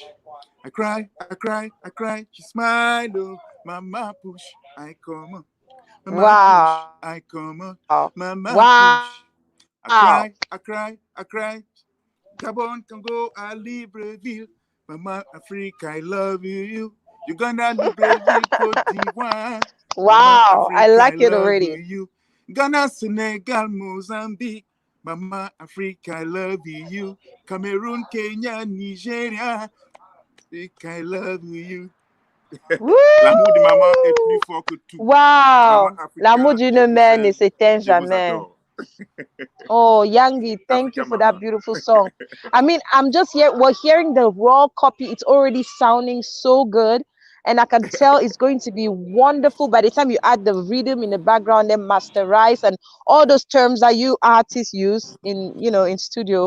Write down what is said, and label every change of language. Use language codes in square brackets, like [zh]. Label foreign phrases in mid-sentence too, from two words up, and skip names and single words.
[en] I cry, I cry, I cry. She smile, oh. Mama push, I come on. Mama push, I come on. Mama push. I cry, I cry, I cry. Gabon, Congo, I Libreville. Mama Africa, I love you. Uganda, Libreville, Cote d'Ivoire. Mama Africa, I like it love already. you. Ghana, Senegal, Mozambique. Mama Africa, I love you. Cameroon, Kenya, Nigeria. Africa, I love you. [fr] L'amour de maman est plus fort que tout. Wow. L'amour d'une mère ne s'éteint Je vous jamais. adore. [en] Oh, Yangi, thank you for that beautiful song. I mean, I'm just here. We're hearing the raw copy. It's already sounding so good. And I can tell it's going to be wonderful by the time you add the rhythm in the background, then masterize and all those terms that you artists use in, in studio.